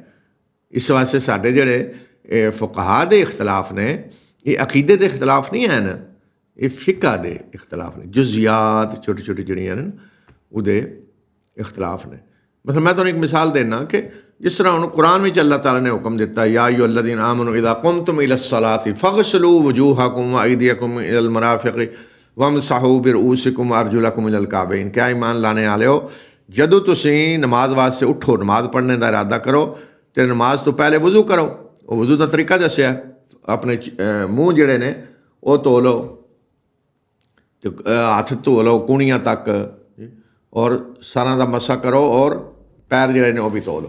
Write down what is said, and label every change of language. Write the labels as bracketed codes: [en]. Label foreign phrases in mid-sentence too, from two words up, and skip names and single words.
[pa] ਇਸ ਵਾਸਤੇ ਸਾਡੇ ਜਿਹੜੇ ਫੁਕਹਾ ਦੇ ਇਖਤਲਾਫ ਨੇ ਇਹ ਅਕੀਦੇ ਦੇ ਇਖਤਲਾਫ ਨਹੀਂ ਹਨ, ਇਹ ਫਿਕਾ ਦੇ ਇਖਤਲਾਫ ਨੇ। ਜੁਜ਼ਿਆਤ ਛੋਟੀ ਛੋਟੀ ਜਿਹੜੀਆਂ ਨੇ ਉਹਦੇ ਇਖਤਲਾਫ ਨੇ। ਮਤਲਬ ਮੈਂ ਤੁਹਾਨੂੰ ਇੱਕ ਮਿਸਾਲ ਦੇਣਾ ਕਿ ਜਿਸ ਤਰ੍ਹਾਂ ਹੁਣ ਕੁਰਾਨ ਵਿੱਚ ਅੱਲਾਹ ਤਾਲਾ ਨੇ ਹੁਕਮ ਦਿੱਤਾ, [ar] يا أيها الذين آمنوا إذا قمتم إلى الصلاة فاغسلوا وجوهكم وأيديكم إلى المرافق وامسحوا برءوسكم أرجلكم إلى الكعبين. [ur] کیا ایمان لانے والے ہو, [pa] ਜਦੋਂ ਤੁਸੀਂ ਨਮਾਜ਼ ਵਾਸਤੇ ਉੱਠੋ, ਨਮਾਜ਼ ਪੜ੍ਹਨੇ ਦਾ ਇਰਾਦਾ ਕਰੋ ਅਤੇ ਨਮਾਜ਼ ਤੋਂ ਪਹਿਲੇ ਵਜ਼ੂ ਕਰੋ। ਉਹ ਵਜ਼ੂ ਦਾ ਤਰੀਕਾ ਦੱਸਿਆ, ਆਪਣੇ ਮੂੰਹ ਜਿਹੜੇ ਨੇ ਉਹ ਧੋ ਲਓ ਅਤੇ ਹੱਥ ਧੋ ਲਓ ਕੂਣੀਆਂ ਤੱਕ, ਔਰ ਸਾਰਾਂ ਦਾ ਮਸਾ ਕਰੋ, ਔਰ ਪੈਰ ਜਿਹੜੇ ਨੇ ਉਹ ਵੀ ਧੋ ਲਓ।